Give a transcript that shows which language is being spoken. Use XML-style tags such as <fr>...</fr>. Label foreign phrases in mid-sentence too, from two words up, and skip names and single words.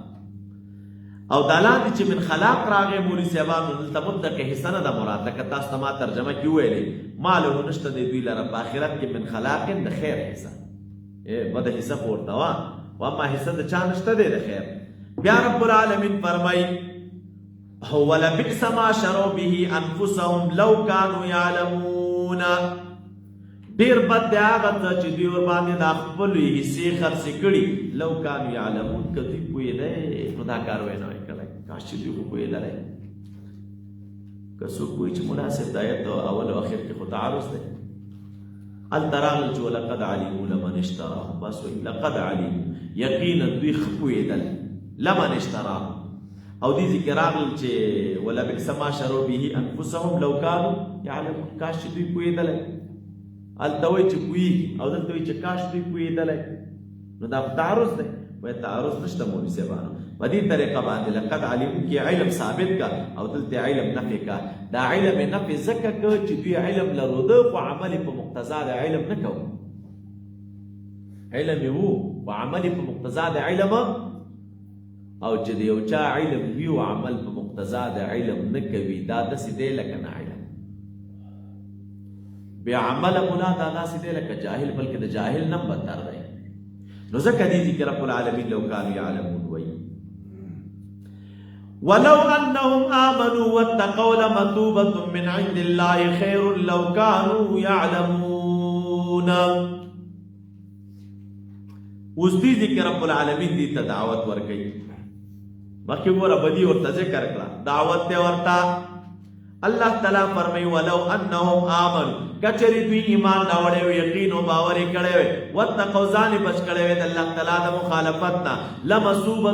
<ps>او دا لاندې چې</ps> <ar>من خلاق</ar> <ps>راغی مولي صاحبانو دلته مطلقې حصه نه ده مراد لکه تاسو ته ما ترجمه کې وویلې ما له نشته د دوی لره په آخرت کې</ps> <ar>من خلاق</ar> <ps>د خیر حصه بده حصه خو ورته وه واما حصه د چا نشته دی د خیر بیا رب العالمین فرمایي هو</ps> <ar>لبئس ما شروا به انفسهم لو كانوا يعلمون</ar> <ps>ډېر بد دی هغه څه چې دوی ورباندې دا خپلې حصې خرڅې کړي</ps> <ar>لو كانوا يعلمون</ar> <ps>که دوی پوهېدی نو دا کار وی نه وی کړی کاش چې دوی خو پوهېدلی که څوک وایي چې مناسب د آیت اول او اخر کې خو تعارض دی هلته راغلل چې</ps> <ar>ولقد علموا لمن اشتراه</ar> <ps>بس وایي</ps> <ar>لقد علموا</ar> <ps>یقینا دوی ښه پوهېدل</ps> <ar>لمن اشتراه</ar> <ps>او دې ځای کې راغلل چې</ps> <ar>ولبئس ما شروا به انفسهم لو كانوا يعلمون</ar> <ps>کاش چې دوی پوهېدلی هلته وایي چې پوهېږي او دلته وایي چې کاش دوی پوهېدلی نو دا تعارض دی وایي تعارض نشته مولوي صاحبانو په دې طریقه باندې</ps> <ar>لقد علمو</ar> <ps>کې علم ثابت کا او دلته علم نفي کا دا علم نفي ځکه که چې دوی علم لرو ده خو عمل په مقتضا د علم نه کوو علم یې وو خو عمل په مقتضا د علم او چې د یو چا علم وي او عمل په مقتضا د علم نه کوي دا داسې دی لکه نه علم بیا عمل مولا دا داسې دی لکه جاهل بلکې د جاهل نه بدتر دی نو ځکه دې ذکر رب العالمین</ps> <ar>لو كانوا يعلمون</ar> <ps>وایي</ps> <ar>ولو انهم امنوا واتقوا لمثوبة من عند الله خير لو كانوا يعلمون</ar> <ps>اوس دې ذکر رب العالمین دې ته دعوت ورکړي مخکې ګوره بدی ورته ذکر کړه دعوت ته ورته الله تعالی فرمایي</ps> <ar>ولو انهم امنوا</ar> <ps>کچری دوی ایمان راوړی وي یقین او باور یې کړی وي واتقوا ځان بچ کړی وي د الله تعالی د مخالفت نه لمثوبة</ps>